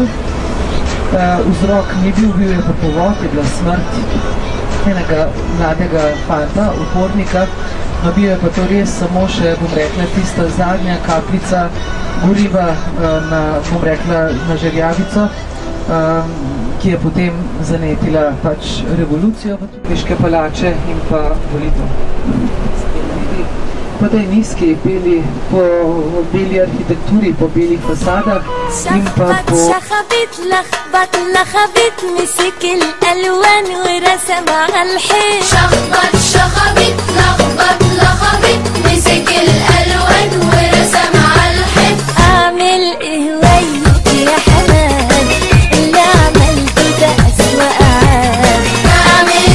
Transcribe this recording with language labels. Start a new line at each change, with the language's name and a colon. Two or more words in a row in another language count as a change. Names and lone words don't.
Slovenian: Vzrok ni bil je pa povod, je bila smrt enega mladega fanta, upornika, no bil je pa to res samo še, bom rekla, tista zadnja kapljica goriva na, bom rekla, na žerjavico, ki je potem zanetila pač revolucijo v Turiške palače in pa volitev. Po tej nizki po beli arhitekturi, po belih fasadah in pa po...
Arabic: لخبط مسك الألوان ورسم على الحيط شخبط شخبط لخبط مسك الألوان ورسم على الحيط أعمل إيه وياك يا حماد اللي عملته ده أسوأ عاد أعمل